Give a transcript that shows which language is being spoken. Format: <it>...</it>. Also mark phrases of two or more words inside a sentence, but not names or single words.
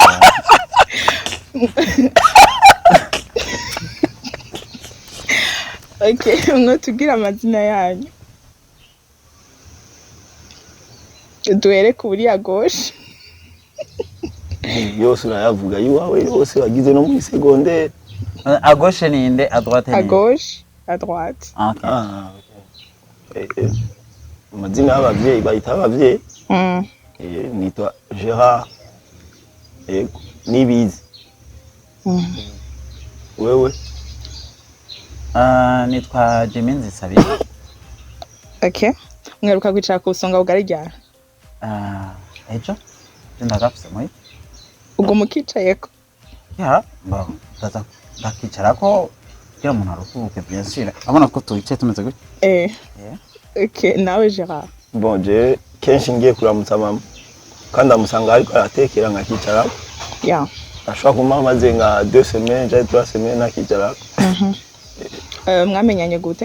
<rn>Okay, ngo tugira amazina yanyu. Duhere kuri ya gauche. Yose urayavuga yiwawe yose wagize no muri secondaire.</rn> <fr>À gauche</fr> <rn>ni inde,</rn> <fr>à droite ni. À gauche, à droite.</fr> <rn>Okay. Okay. Amazina y'abavyeyi bayita abavyeyi. Nitwa Gerard Nibizi. Wewe? Nitwa Jimmy Nzisabira. Okay. Mweruka kwicara ku Gasongabugari ryara? Ejo ndagafise muri. Ubwo mukicayeko? Ya, ndaza ndakicarako kugira umuntu aruhuke</rn> <fr>bien sûr.</fr> <rn>Abona ko tuyicaye tumeze gutya. Okay, nawe Gerard. Bon, je kenshi ngiye kuramutsa mama. Kandi amusanga ariko aratekera nkakicara. Ya. Ashobora kumpa maze nka 2 semaines, 3 semaines nakicara. Mwamenyanye gute?</rn>